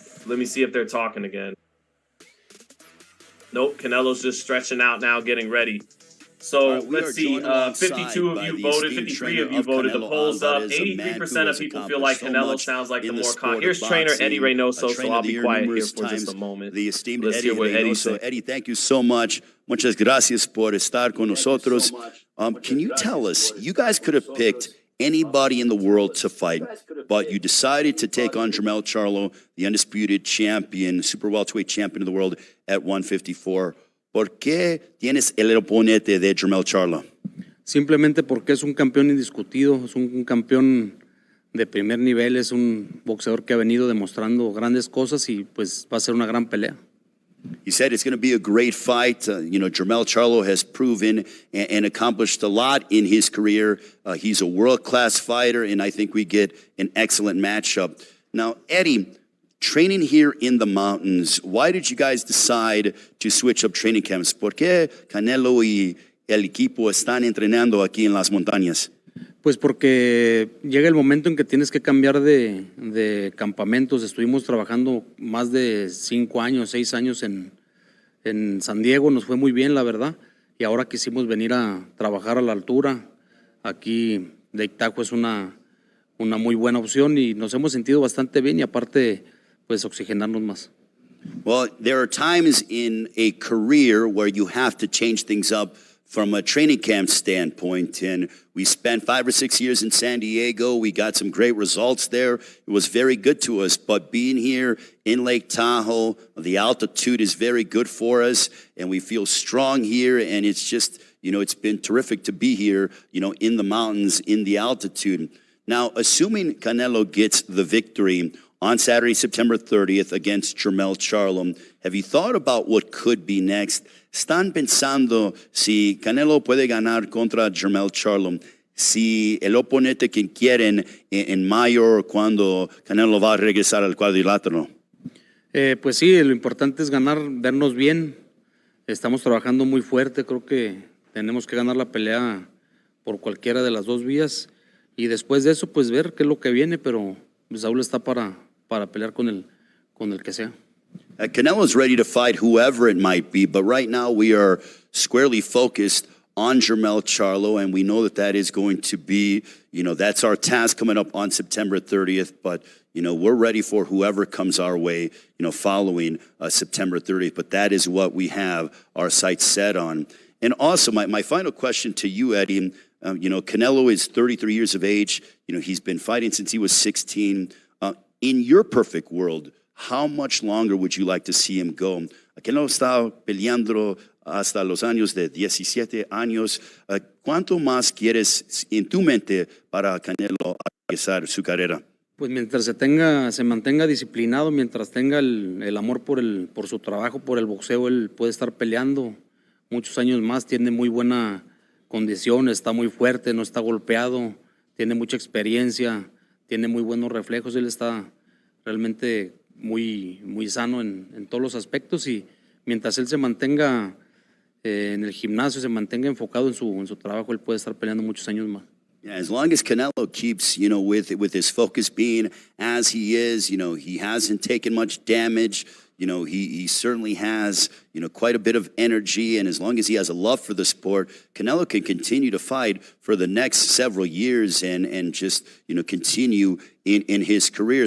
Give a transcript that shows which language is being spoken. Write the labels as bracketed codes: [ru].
[en] Let me see if they're talking again. Nope, Canelo's just stretching out now, getting ready. So let's see, 52 of you voted, 53 of you voted. The polls up. 83% of people feel like Canelo sounds like the more confident. Here's trainer Eddie Reynoso, so I'll be quiet here for just a moment. The esteemed Let's Eddie hear what Eddie Reynoso. said. Eddie, thank you so much. [es] Muchas gracias por estar con nosotros. [en] Can you tell us, you guys could have picked anybody in the world to fight, but you decided to take on Jermell Charlo, the undisputed champion, super welterweight champion of the world at 154. [es] ¿Por qué tienes el oponente de Jermell Charlo? Simplemente porque es un campeón indiscutido, es un campeón de primer nivel, es un boxeador que ha venido demostrando grandes cosas y pues va a ser una gran pelea. [en] He said it's going to be a great fight. You know, Jermell Charlo has proven and accomplished a lot in his career. He's a world-class fighter, and I think we get an excellent matchup. Now, Eddie, training here in the mountains, why did you guys decide to switch up training camps? [es] ¿Por qué Canelo y el equipo están entrenando aquí en las montañas? Pues porque llega el momento en que tienes que cambiar de campamentos. Estuvimos trabajando más de 5 años, 6 años en San Diego, nos fue muy bien, la verdad. Y ahora quisimos venir a trabajar a la altura. Aquí Lake Tahoe es una muy buena opción y nos hemos sentido bastante bien y aparte, pues oxigenarnos más. [en] Well, there are times in a career where you have to change things up from a training camp standpoint, and we spent 5 or 6 years in San Diego. We got some great results there. It was very good to us, but being here in Lake Tahoe, the altitude is very good for us, and we feel strong here, and it's just, you know, it's been terrific to be here, you know, in the mountains, in the altitude. Now, assuming Canelo gets the victory on Saturday, September 30th against Jermell Charlo, have you thought about what could be next? [es] ¿Están pensando si Canelo puede ganar contra Jermell Charlo, si el oponente que quieren en mayo cuando Canelo va a regresar al cuadrilátero? Pues sí, lo importante es ganar, vernos bien. Estamos trabajando muy fuerte, creo que tenemos que ganar la pelea por cualquiera de las dos vías y después de eso pues ver qué es lo que viene, pero Saúl está para pelear con el que sea. [en] Canelo's ready to fight whoever it might be, but right now we are squarely focused on Jermell Charlo, and we know that that is going to be, you know, that's our task coming up on September 30th, but, you know, we're ready for whoever comes our way, you know, following September 30th, but that is what we have our sights set on. And also, my final question to you, Eddie, you know, Canelo is 33 years of age. You know, he's been fighting since he was 16. In your perfect world, how much longer would you like to see him go? [es] Canelo está peleando hasta los años de 17 años. ¿Cuánto más quieres en tu mente para Canelo empezar su carrera? Pues mientras se mantenga disciplinado, mientras tenga el amor por su trabajo, por el boxeo, él puede estar peleando muchos años más. Tiene muy buena condición, está muy fuerte, no está golpeado, tiene mucha experiencia, tiene muy buenos reflejos. Él está realmente muy sano en todos los aspectos y mientras él se mantenga en el gimnasio, se mantenga enfocado en su trabajo, él puede estar peleando muchos años más. [en] Yeah, as long as Canelo keeps, with his focus being as he is, he hasn't taken much damage. He certainly has, quite a bit of energy. And as long as he has a love for the sport, Canelo can continue to fight for the next several years and just, continue in his career.